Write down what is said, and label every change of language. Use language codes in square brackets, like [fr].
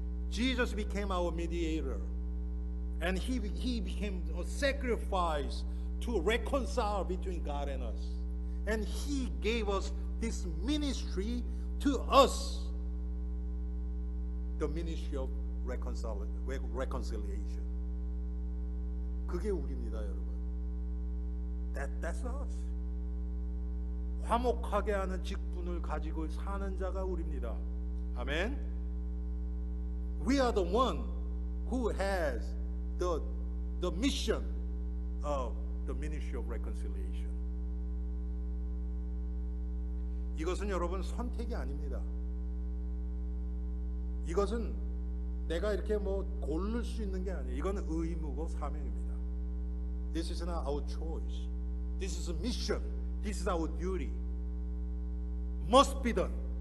[en] Jesus became our mediator, and he became a sacrifice to reconcile between God and us. And He gave us this ministry to us, the ministry of reconciliation. [ko] 그게 우리입니다, 여러분. [en] That's us. [ko] 화목하게 하는 직분을 가지고 사는 자가 우리입니다. 아멘. [en] We are the one who has the mission of the ministry of reconciliation. [ko] 이것은 여러분 선택이 아닙니다. 이것은 내가 이렇게 뭐 고를 수 있는 게 아니에요. 이건 의무고 사명입니다. [en] This is not our choice. This is a mission. This is our duty. Must be done.